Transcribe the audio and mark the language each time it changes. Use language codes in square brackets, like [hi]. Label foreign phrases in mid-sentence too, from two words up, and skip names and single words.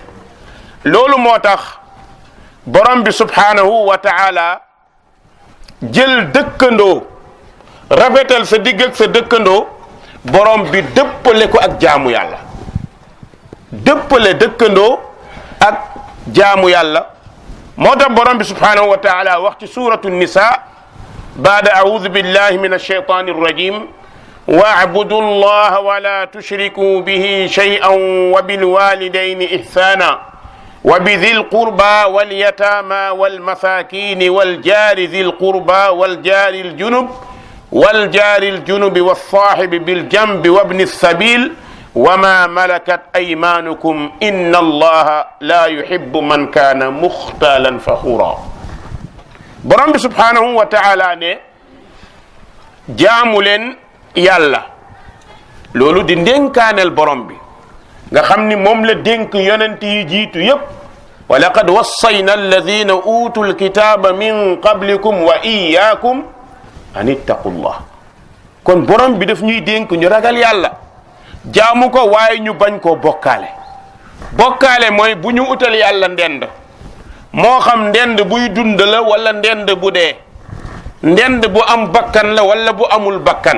[wo] loolu moo tax borom bi [ar] سبحانه وتعالى [wo] jël dëkkandoo, rafetal sa digg ak sa dëkkandoo, borom bi dëppale ko ak jaamu yàlla. dëppale dëkkandoo ak jaamu yàlla. moo tax borom bi [ar] سبحانه وتعالى [wo] wax ci [ar] سورة النساء بعد أعوذ بالله من الشيطان الرجيم واعبدوا الله ولا تشركوا به شيئا وبالوالدين إحسانا وبذي القربى واليتامى والمساكين والجار ذي القربى والجار الجنب والصاحب بالجنب وابن السبيل وما ملكت أيمانكم إن الله لا يحب من كان مختالا فخورا. [wo] borom bi [ar] سبحانه وتعالى [wo] ne jaamu leen yàlla. loolu di ndénkaaneel borom bi nga xam ni moom la dénk yonent yi jiitu yépp. [ar] ولقد وصينا الذين أوتوا الكتاب من قبلكم وإياكم أن اتقوا الله. [wo] kon borom bi daf ñuy dénk ñu ragal yàlla, jaamu ko waaye ñu bañ koo bokkaale. bokkaale mooy bu ñu utal yàlla ndend, moo xam ndend buy dund la wala ndend bu dee, ndend bu am bakkan la wala bu amul bakkan.